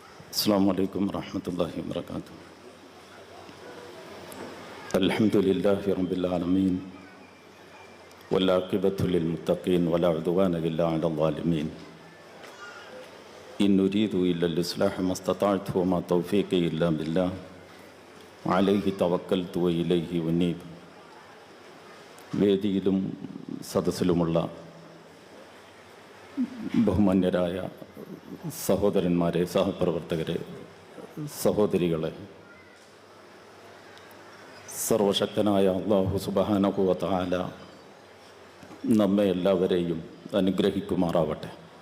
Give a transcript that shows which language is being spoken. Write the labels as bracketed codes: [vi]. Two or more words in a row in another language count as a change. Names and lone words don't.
[ar] السلام عليكم ورحمة الله وبركاته. الحمد لله رب العالمين والعاقبة للمتقين ولا عدوان إلا على الظالمين. إن نريد إلا الإصلاح ما استطعت وما توفيقي إلا بالله عليه توكلت وإليه أنيب. [ml] വേദിയിലും സദസ്സിലുമുള്ള ബഹുമാന്യരായ സഹോദരന്മാരെ, സഹപ്രവർത്തകരെ, സഹോദരികളെ, സർവശക്തനായ അല്ലാഹു [ar] سبحانه وتعالى [ml] നമ്മെ എല്ലാവരെയും അനുഗ്രഹിക്കുമാറാവട്ടെ.